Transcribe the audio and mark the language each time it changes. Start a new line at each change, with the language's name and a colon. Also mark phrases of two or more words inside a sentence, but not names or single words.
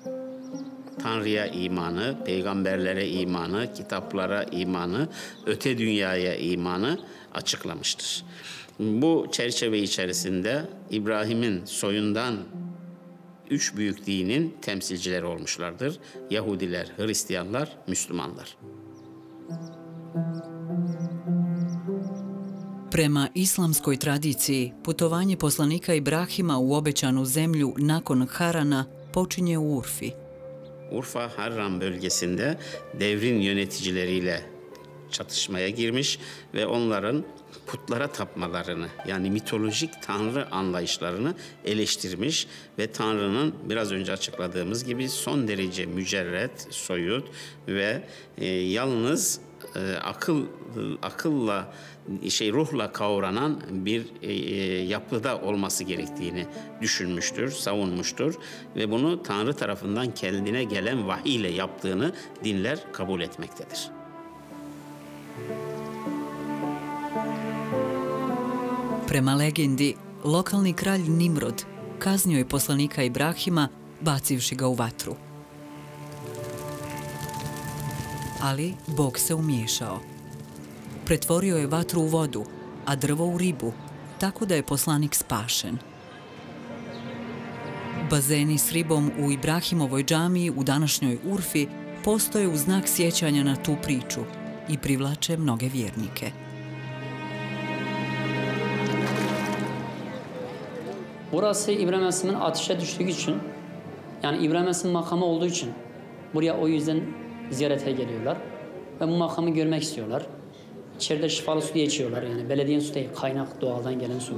Turkish: Tanrı'ya imanı, peygamberlere imanı, kitaplara imanı, öte dünyaya imanı açıklamıştır. Bu çerçeve içerisinde İbrahim'in soyundan 3 büyük dinin temsilcileri olmuşlardır. Yahudiler, Hristiyanlar, Müslümanlar.
Bosnian: Prema islamskoj tradiciji, putovanje poslanika Ibrahima u obećanu zemlju nakon Harana počinje u Urfi.
Turkish: Urfa, Harran bölgesinde devrin yöneticileriyle çatışmaya girmiş ve onların putlara tapmalarını, yani mitolojik tanrı anlayışlarını eleştirmiş ve Tanrı'nın biraz önce açıkladığımız gibi son derece mücerret, soyut ve yalnız akılla ruhla kavranan bir yapıda olması gerektiğini düşünmüştür, savunmuştur ve bunu Tanrı tarafından kendine gelen vahiy ile yaptığını dinler kabul etmektedir.
Bosnian: Prema legendi, lokalni kralj Nimrod kaznio je poslanika Ibrahima bacivši ga u vatru. Ali Bog se umiješao. Pretvorio je vatru u vodu, a drvo u ribu, tako da je poslanik spašen. Bazeni s ribom u Ibrahimovoj džamiji u današnjoj Urfi postoje u znak sjećanja na tu priču i privlače mnoge vjernike.
Turkish: Burası İbrahim Aleyhisselam'ın ateşe düştüğü için, yani İbrahim Aleyhisselam makamı olduğu için buraya o yüzden ziyarete geliyorlar ve bu makamı görmek istiyorlar. İçeride şifalı su diye içiyorlar, yani belediyenin su değil, kaynak doğaldan gelen su.